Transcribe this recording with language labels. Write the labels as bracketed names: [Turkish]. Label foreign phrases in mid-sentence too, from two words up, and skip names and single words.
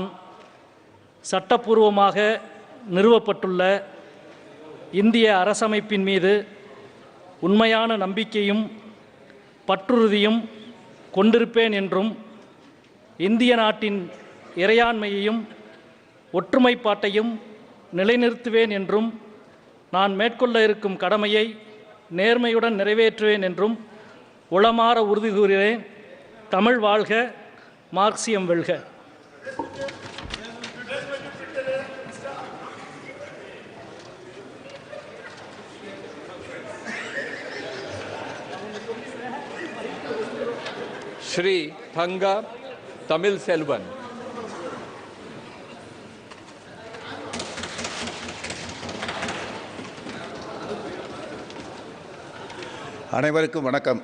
[Tamil] சட்டப்பூர்வமாக நிறுவப்பட்டுள்ள இந்திய அரசமைப்பின் மீது உண்மையான நம்பிக்கையும் பற்றுறுதியும் கொண்டிருப்பேன் என்றும் இந்திய நாட்டின் இறையாண்மையையும் ஒற்றுமைப்பாட்டையும் நிலைநிறுத்துவேன் என்றும் நான் மேற்கொள்ள இருக்கும் கடமையை நேர்மையுடன் நிறைவேற்றுவேன் என்றும் உளமாற உறுதி கூறுகிறேன். தமிழ் வாழ்க! மார்க்சியம் வெல்க! [Hindi] श्री थंगा तमिल सेल्वन. [Tamil] அனைவருக்கும் வணக்கம்.